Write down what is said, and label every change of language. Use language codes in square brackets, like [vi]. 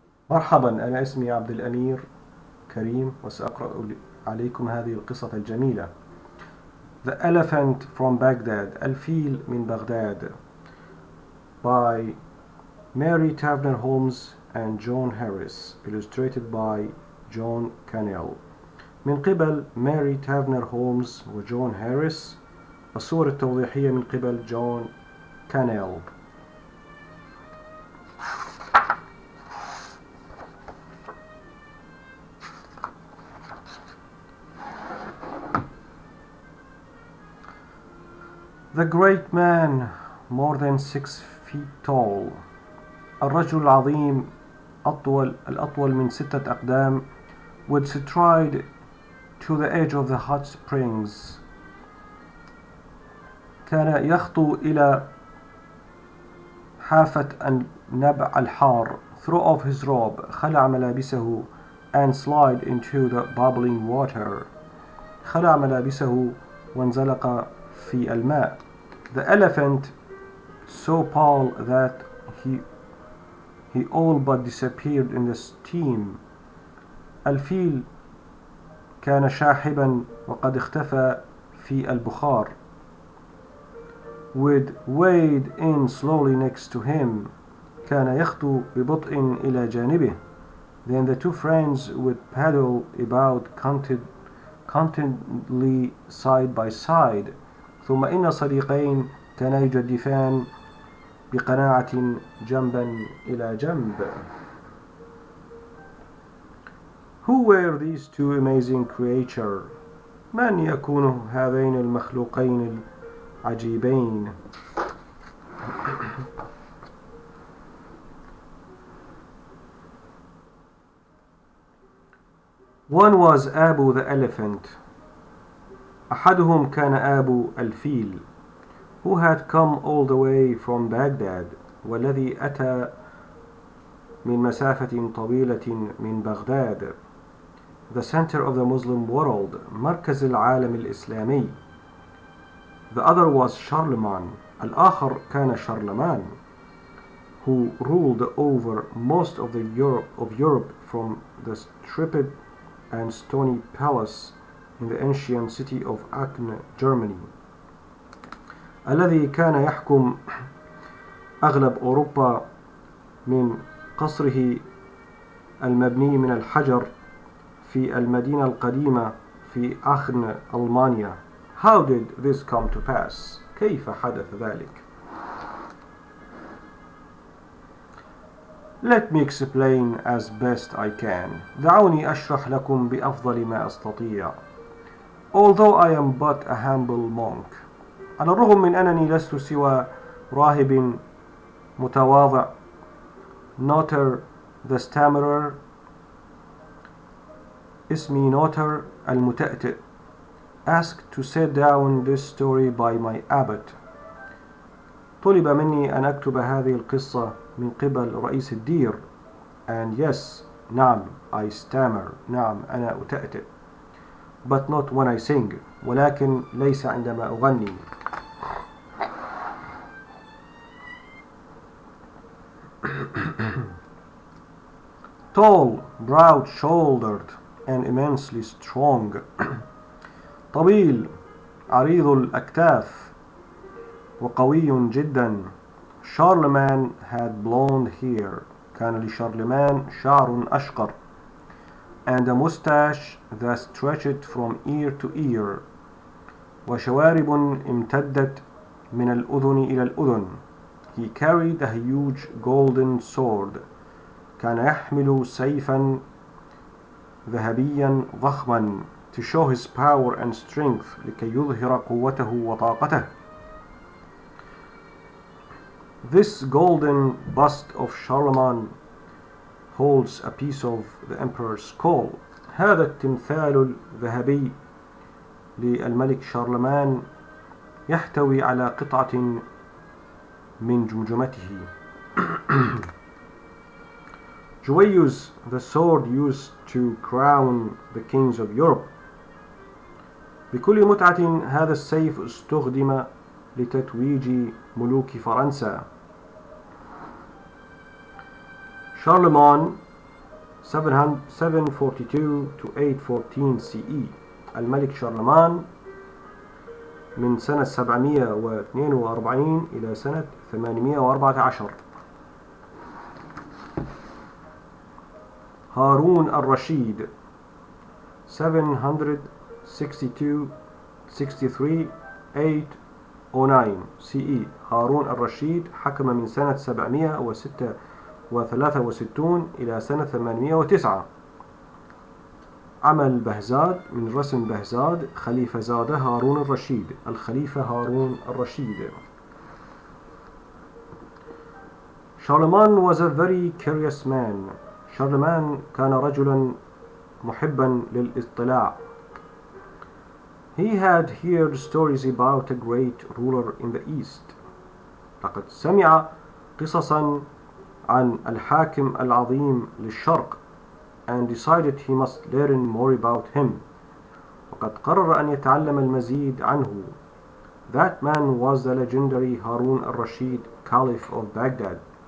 [ar] مرحبا، أنا اسمي عبد الأمير كريم وسأقرأ عليكم هذه القصة الجميلة. [en] The Elephant from Baghdad, [ar] الفيل من بغداد, [en] by Mary Tavener Holmes and John Harris, illustrated by John Cannell. [ar] من قبل ماري تافنر هولمز وجون هاريس. الصور التوضيحية من قبل جون كانيل. [en] The great man, more than 6 feet tall. [ar] الرجل العظيم الأطول من 6 أقدام, [en] would stride to the edge of the hot springs. [ar] كان يخطو إلى حافة النبع الحار. [en] Throw off his robe, [ar] خلع ملابسه, [en] and slide into the bubbling water. [ar] خلع ملابسه وانزلق في الماء. [en] The elephant, so pale that he all but disappeared in the steam. [ar] الفيل كان شاحبا وقد اختفى في البخار. [en] Would wade in slowly next to him. [ar] كان يخطو ببطء إلى جانبه. [en] Then the two friends would paddle about contentedly side by side. [ar] ثم إن صديقين كانا يجدفان بقناعة جنبا إلى جنب. [en] Who were these two amazing creatures? [ar] من يكون هذين المخلوقين العجيبين؟ [en] One was Abu the elephant. [ar] أحدهم كان أبو الفيل, [en] who had come all the way from Baghdad, [ar] والذي أتى من مسافة طويلة من بغداد, [en] the center of the Muslim world, [ar] مركز العالم الإسلامي. [en] The other was Charlemagne. [ar] الآخر كان شارلمان, [en] who ruled over most of Europe from the stripped and stony palace in the ancient city of Aachen, Germany. [ar] الذي كان يحكم أغلب أوروبا من قصره المبني من الحجر في المدينة القديمة في آخن، ألمانيا. [en] How did this come to pass? [ar] كيف حدث ذلك؟ [en] Let me explain as best I can. [ar] دعوني أشرح لكم بأفضل ما أستطيع. [en] Although I am but a humble monk. [ar] على الرغم من أنني لست سوى راهب متواضع. [en] Notter the stammerer. [ar] اسمي نوتر المتأتئ. [en] Asked to set down this story by my abbot. [ar] طلب مني أن أكتب هذه القصة من قبل رئيس الدير. [en] And yes, [ar] نعم, [en] I stammer. [ar] نعم, أنا أتأتئ. [en] But not when I sing. [ar] ولكن ليس عندما أغني. [en] Tall, broad-shouldered, and immensely strong. [ar] طويل, عريض الأكتاف, وقوي جدا. [en] Charlemagne had blonde hair. [ar] كان لشارلمان شعر أشقر. [en] And a mustache that stretched from ear to ear. [ar] وشوارب امتدت من الأذن إلى الأذن. [en] He carried a huge golden sword. [ar] كان يحمل سيفا ذهبيا ضخما, [en] to show his power and strength, [ar] لكي يظهر قوته وطاقته. [en] This golden bust of Charlemagne holds a piece of the emperor's skull. [ar] هذا التمثال الذهبي للملك شارلمان يحتوي على قطعة من جمجمته. [en] Joyeuse, the sword used to crown the kings of Europe. [ar] بكل متعة هذا السيف استخدم لتتويج ملوك فرنسا. Charlemagne [en] 742 to 814 CE. [ar] الملك شارلمان من سنة 742 إلى سنة 814. هارون الرشيد 762 63 809 CE. هارون الرشيد حكم من سنة 763 إلى سنة 809. عمل بهزاد من رسم بهزاد خليفة زاده هارون الرشيد. الخليفة هارون الرشيد. [en] Charlemagne was a very curious man. [ar] شارلمان كان رجلا محبا للاطلاع. [en] He had heard stories about a great ruler in the east. [ar] لقد سمع قصصا عن الحاكم العظيم للشرق [en] and decided he must learn more about him. [ar] وقد قرر أن يتعلم المزيد عنه. [en] That man was the legendary هارون الرشيد, Caliph of Baghdad.